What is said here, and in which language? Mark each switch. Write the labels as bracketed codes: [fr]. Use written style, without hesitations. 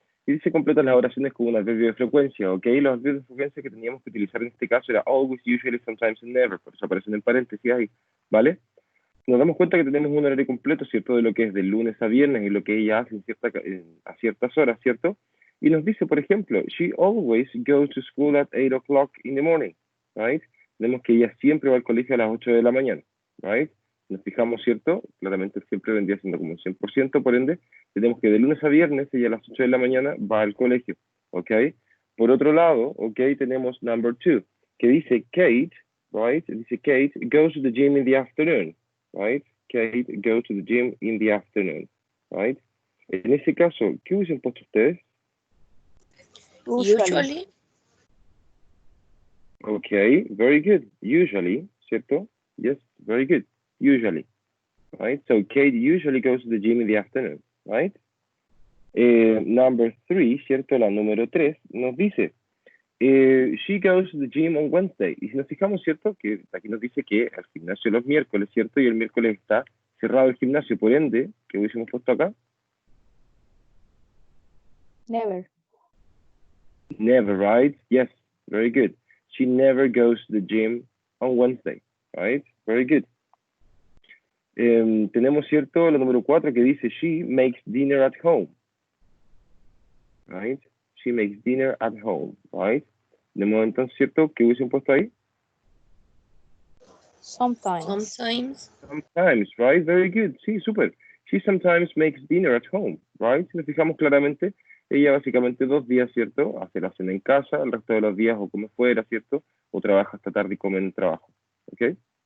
[es] Y dice, completa las oraciones con un adverbio de frecuencia, ¿ok? Los adverbios de frecuencia que teníamos que utilizar en este caso era always, usually, sometimes, and never. Por eso aparecen en paréntesis ahí, ¿vale? Nos damos cuenta que tenemos un horario completo, ¿cierto? De lo que es de lunes a viernes y lo que ella hace a ciertas horas, ¿cierto? Y nos dice, por ejemplo, she always goes to school at 8 o'clock in the morning, right? Vemos que ella siempre va al colegio a las 8 de la mañana, right? Nos fijamos, ¿cierto? Claramente siempre vendría siendo como un 100%, por ende, tenemos que de lunes a viernes, ella a las 8 de la mañana va al colegio, ¿ok? Por otro lado, ¿ok? Tenemos number 2, que dice Kate, right? [en] Dice Kate goes to the gym in the afternoon, right? Kate goes to the gym in the afternoon, right? [es] En ese caso, ¿qué hubiesen puesto ustedes? [en] Usually. Okay, very good. Usually, ¿cierto? Yes, very good. Usually, right? So Kate usually goes to the gym in the afternoon, right? Number 3, ¿cierto? La número 3 nos dice, [es] she goes to the gym on Wednesday. [en] Y si nos fijamos, ¿cierto? [es] Que aquí nos dice que al gimnasio los miércoles, ¿cierto? Y el miércoles está cerrado el gimnasio, por ende, ¿qué hubiésemos puesto acá? [en] Never. Never, right? Yes, very good. She never goes to the gym on Wednesday, right? Very good. [es] Tenemos, ¿cierto? La número 4 que dice, she makes dinner at home, right? [en] She makes dinner at home, right? [es] Tenemos entonces, ¿cierto? ¿Qué hubiesen puesto ahí? [en] Sometimes. Sometimes, right? Very good. Sí, súper. She sometimes makes dinner at home, right? [es] Si nos fijamos claramente, ella básicamente 2 días, ¿cierto? Hace la cena en casa, el resto de los días o come fuera, ¿cierto? O trabaja hasta tarde y come en el trabajo, ¿ok?